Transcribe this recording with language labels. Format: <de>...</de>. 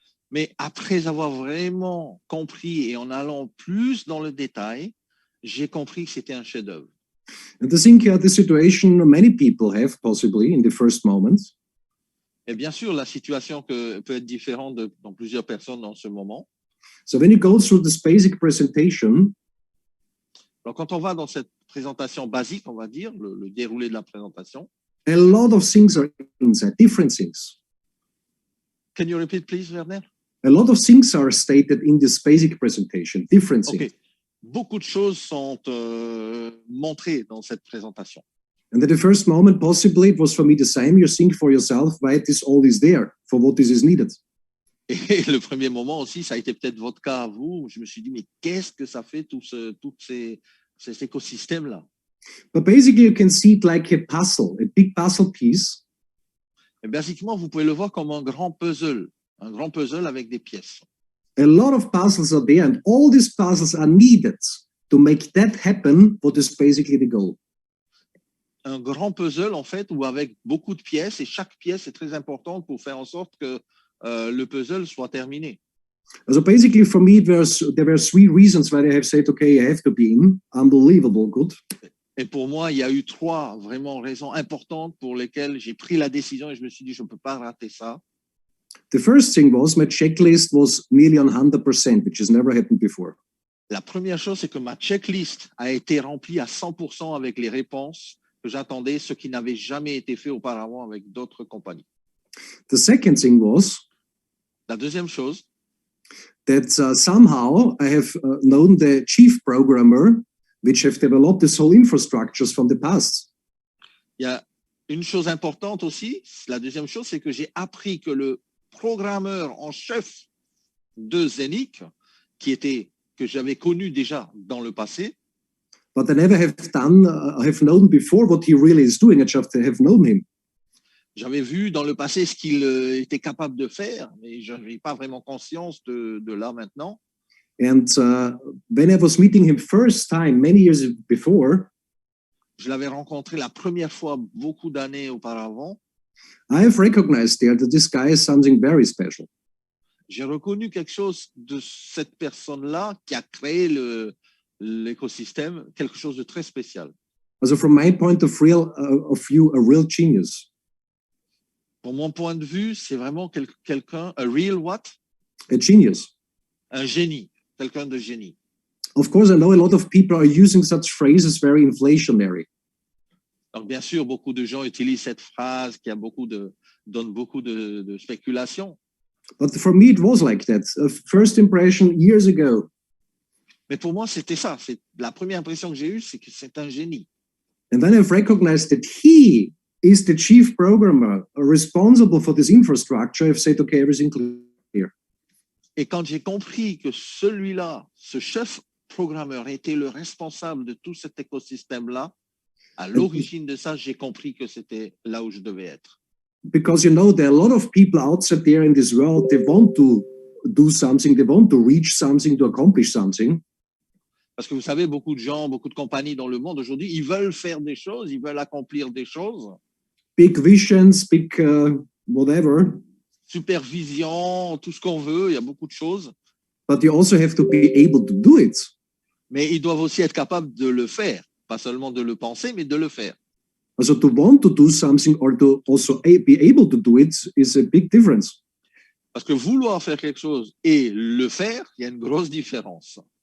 <fr>Mais après avoir vraiment compris et en allant plus dans le détail, j'ai compris que c'était un chef-d'œuvre.</fr> <en>And I think the situation many people have possibly in the first moment.</en> <fr>Et bien sûr, la situation peut être différente dans plusieurs personnes en ce moment.</fr> <en>So when you go through this basic presentation,</en> <fr>donc quand on va dans cette présentation basique, on va dire, le déroulé de la présentation.</fr> <en>A lot of things are inside, different things. Can you repeat, please, Werner? A lot of things are stated in this basic presentation, different things. Okay.</en> <fr>Beaucoup de choses sont montrées dans cette présentation.</fr> <en>And at the first moment, possibly, it was for me the same. You think for yourself, why this all is there, for what this is needed.</en> <fr>Et le premier moment aussi, ça a été peut-être votre cas à vous. Je me suis dit, mais qu'est-ce que ça fait tous ces écosystèmes-là?</fr> <en>But basically, you can see it like a puzzle, a big puzzle piece.</en> <fr>Et basiquement, vous pouvez le voir comme un grand puzzle avec des pièces.</fr> <en>A lot of puzzles are there, and all these puzzles are needed to make that happen, what is basically the goal.</en> <fr>Un grand puzzle, en fait, où avec beaucoup de pièces, et chaque pièce est très importante pour faire en sorte que le puzzle soit terminé.</fr> <en>So basically, for me, there were 3 reasons why I have said, okay, I have to be in. Unbelievable, good.</en> <fr>Et pour moi, il y a eu 3 vraiment raisons importantes pour lesquelles j'ai pris la décision et je me suis dit, je ne peux pas rater ça.</fr> <en>The first thing was my checklist was nearly on 100%, which has never happened before.</en> <fr>La première chose, c'est que ma checklist a été remplie à 100% avec les réponses que j'attendais, ce qui n'avait jamais été fait auparavant avec d'autres compagnies.</fr> <en>The second thing was</en> <fr>la deuxième chose,</fr> <en>that somehow I have known the chief programmer which have developed this whole infrastructures from the past.</en> <fr>Il y a une chose importante aussi, la deuxième chose, c'est que j'ai appris que le programmeur en chef de Zenic, que j'avais connu déjà dans le passé,</fr> <en>But I never have known before what he really is doing. I just have known him.</en> <fr>j'avais vu dans le passé ce qu'il était capable de faire, mais je n'avais pas vraiment conscience de là maintenant.</fr> <en>And when I was meeting him first time, many years before,</en> <fr>Je l'avais rencontré la première fois beaucoup d'années auparavant.</fr> <en>I have recognized there that this guy is something very special.</en> <fr>J'ai reconnu quelque chose de cette personne-là qui a créé l'écosystème, quelque chose de très spécial.</fr> <en>Also from my point of view, a real genius,</en> <fr>Pour mon point de vue, c'est vraiment quelqu'un,</fr> <en>a real what? a genius.</en> <fr>Un génie, quelqu'un de génie.</fr> <en>Of course, I know a lot of people are using such phrases very inflationary.</en> <fr>Donc, bien sûr, beaucoup de gens utilisent cette phrase qui donne beaucoup de spéculation.</fr> <en>But for me, it was like that. First impression years ago.</en> <fr>Mais pour moi, c'était ça. La première impression que j'ai eue, c'est que c'est un génie.</fr> <en>And then I've recognized that he is the chief programmer responsible for this infrastructure. I've said, okay, everything clear.</en> <fr>Et quand j'ai compris que celui-là, ce chef programmeur, était le responsable de tout cet écosystème-là, à l'origine de ça, j'ai compris que c'était là où je devais être.</fr> <en>Because, you know, there are a lot of people outside there in this world, they want to do something, they want to reach something, to accomplish something.</en> <fr>Parce que vous savez, beaucoup de gens, beaucoup de compagnies dans le monde aujourd'hui, ils veulent faire des choses, ils veulent accomplir des choses.</fr> <en>Big visions, big whatever.</en> <fr>Supervision, tout ce qu'on veut, il y a beaucoup de choses.</fr> <en>But you also have to be able to do it.</en> <fr>Mais ils doivent aussi être capables de le faire. Pas seulement de le penser, mais de le faire.</fr> <en>So to want to do something or to also be able to do it is a big difference.</en> <fr>Parce que vouloir faire quelque chose et le faire, il y a une grosse différence.</fr>